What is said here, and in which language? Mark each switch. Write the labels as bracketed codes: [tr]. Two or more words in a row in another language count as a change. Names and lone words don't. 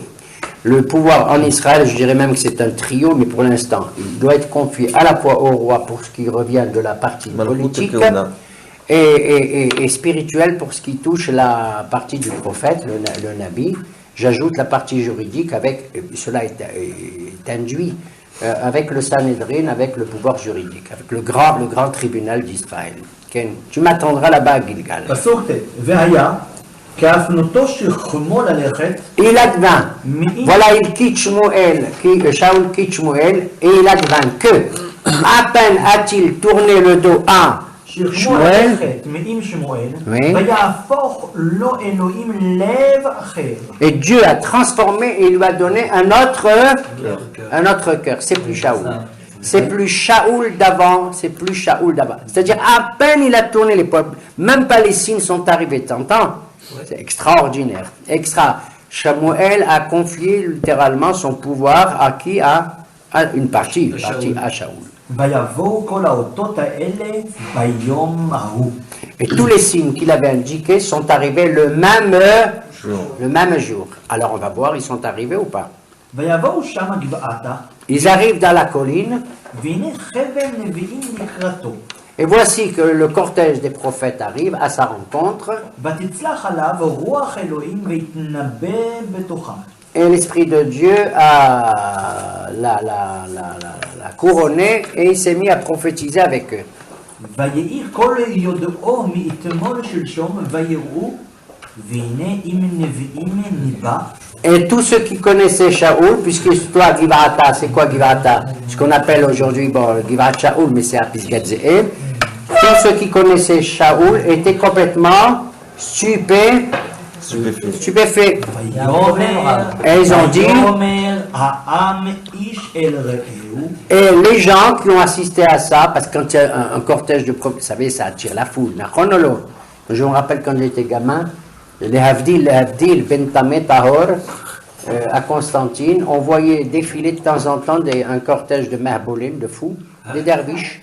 [fr] Le pouvoir en Israël, je dirais même que c'est un trio, mais pour l'instant, il doit être confié à la fois au roi pour ce qui revient de la partie politique et spirituel pour ce qui touche la partie du prophète, le Nabi. J'ajoute la partie juridique avec, cela est induit avec le Sanhedrin, avec le pouvoir juridique, avec le grand tribunal d'Israël. Ken, tu m'attendras là-bas à Gilgal. [he] פסוק ט' והיה כהפנותו שכמו ללכת Il advint, voilà, il quitte Shmuel, Shaoul quitte Shmuel, et il advint que, à peine a-t-il tourné le dos à שכמו שמואל, ללכת מעם שמואל [fr] Oui. [he] ויהפוך לו אלוהים לב אחר. [fr] et Dieu a transformé et il lui a donné un autre cœur. C'est plus Shaoul. C'est plus Shaoul d'avant, c'est plus Shaoul d'avant. C'est-à-dire, à peine il a tourné les peuples, même pas les signes sont arrivés, t'entends? C'est extraordinaire, extra. Shamuel a confié littéralement son pouvoir à qui? À une partie à Shaoul. [he] ויבואו כל האותות האלה ביום ההוא. [fr] Et tous les signes qu'il avait indiqués sont arrivés le même jour. Alors on va voir, ils sont arrivés ou pas? [he] ויבואו שמה גבעתה, [fr] Ils arrivent dans la colline, [he] והנה חבל נביאים לקראתו. [fr] et voici que le cortège des prophètes arrive à sa rencontre, [he] ותצלח עליו רוח אלוהים ויתנבא בתוכם. [fr] et l'Esprit de Dieu a la couronné, et il s'est mis à prophétiser avec eux. [he] ויהי כל יודעו מאתמול שלשום ויראו, והנה אם נביאים ניבא. [fr] Et tous ceux qui connaissaient Shaoul, puisque toi, Givata, c'est quoi Givata? Ce qu'on appelle aujourd'hui, bon, Givat Shaoul, mais c'est à Pisgatzéem. Tous ceux qui connaissaient Shaoul étaient complètement stupéfaits. Et ils ont dit, [he] ויאמר העם איש אל רעהו. [fr] et les gens qui ont assisté à ça, parce que quand il y a un cortège de prophètes, vous savez, ça attire la foule. Je me rappelle quand j'étais gamin, les Havdil, [he] בין טמא טהור, [fr] à Constantine, on voyait défiler de temps en temps un cortège de Mahboulim, de fous, des derviches.